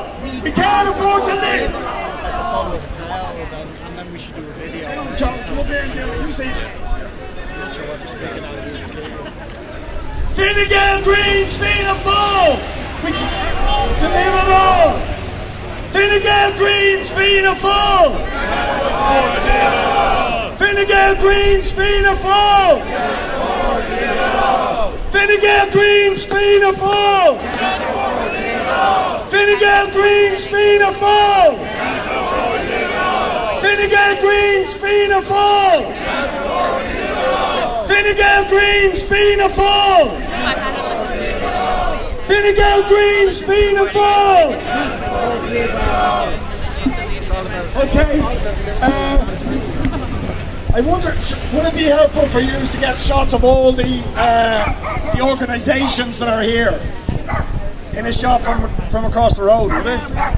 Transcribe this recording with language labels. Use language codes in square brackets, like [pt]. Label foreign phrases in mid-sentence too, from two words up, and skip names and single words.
[en] We can't afford to live. And then we should do a video. John, come up here and do it. You see. I'm not sure what we're speaking out of this cable. Fine Gael Greens, Fianna Fáil. To live at all. Fine Gael Greens Fianna Fáil! Fine Gael Greens Fianna Fáil! Fine Gael Greens Fianna Fáil! Fine Gael Greens Fianna Fáil! Fine Gael Greens Fianna Fáil! Fine Gael Greens Fianna Fáil! Fine Gael Greens Fianna Fáil! Okay. I wonder, would it be helpful for you to get shots of all the organisations that are here in a shot from across the road, would it?